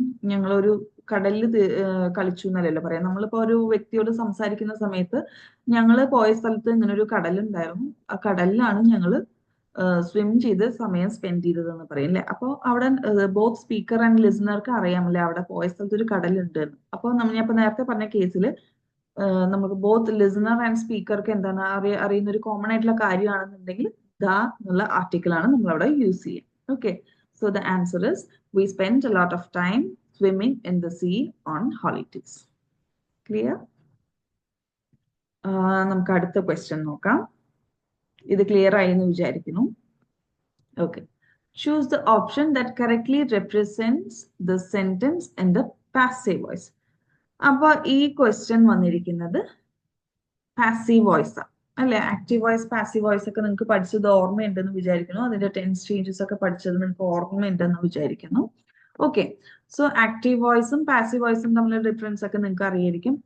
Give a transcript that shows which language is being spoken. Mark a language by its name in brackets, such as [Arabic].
[Malayalam] ഞങ്ങളൊരു കടലിൽ കളിച്ചു എന്നല്ലല്ലോ പറയാം. നമ്മളിപ്പോ ഒരു വ്യക്തിയോട് സംസാരിക്കുന്ന സമയത്ത് ഞങ്ങൾ പോയ സ്ഥലത്ത് ഇങ്ങനെ ഒരു കടലുണ്ടായിരുന്നു, ആ കടലിലാണ് ഞങ്ങൾ സ്വിം ചെയ്ത് സമയം സ്പെൻഡ് ചെയ്തതെന്ന് പറയും അല്ലെ? അപ്പോൾ അവിടെ ബോത്ത് സ്പീക്കർ ആൻഡ് ലിസണർക്ക് അറിയാമല്ലേ അവിടെ പോയ സ്ഥലത്ത് ഒരു കടലുണ്ട് എന്ന്. അപ്പോൾ ഞാൻ ഇപ്പൊ നേരത്തെ പറഞ്ഞ കേസിൽ നമുക്ക് ബോത്ത് ലിസണർ ആൻഡ് സ്പീക്കർക്ക് എന്താണ് അറിയുന്ന ഒരു കോമൺ ആയിട്ടുള്ള കാര്യമാണെന്നുണ്ടെങ്കിൽ ദ എന്നുള്ള ആർട്ടിക്കിൾ ആണ് നമ്മൾ അവിടെ യൂസ് ചെയ്യുക. [English] Okay, so the answer is we spent a lot of time swimming in the sea on holidays. Clear? [Malayalam] നമുക്ക് അടുത്ത ക്വസ്റ്റ്യൻ നോക്കാം. ഇത് ക്ലിയർ ആയി എന്ന് വിചാരിക്കുന്നു. [English] Okay, choose the option that correctly represents the sentence in the passive voice. [Malayalam] അപ്പൊ ഈ question വന്നിരിക്കുന്നത് പാസീവ് വോയിസ് ആണ് അല്ലെ? ആക്റ്റീവ് വോയിസ്, പാസീവ് വോയിസ് ഒക്കെ നിങ്ങൾക്ക് പഠിച്ചത് ഓർമ്മയുണ്ടെന്ന് വിചാരിക്കുന്നു. അതിന്റെ ടെൻസ് ചേഞ്ചസ് ഒക്കെ പഠിച്ചത് നിങ്ങൾക്ക് ഓർമ്മയുണ്ടെന്ന് വിചാരിക്കുന്നു. ഓക്കെ, സോ ആക്റ്റീവ് വോയിസും പാസീവ് വോയിസും തമ്മിലുള്ള ഡിഫറൻസ് ഒക്കെ നിങ്ങൾക്ക് അറിയായിരിക്കും.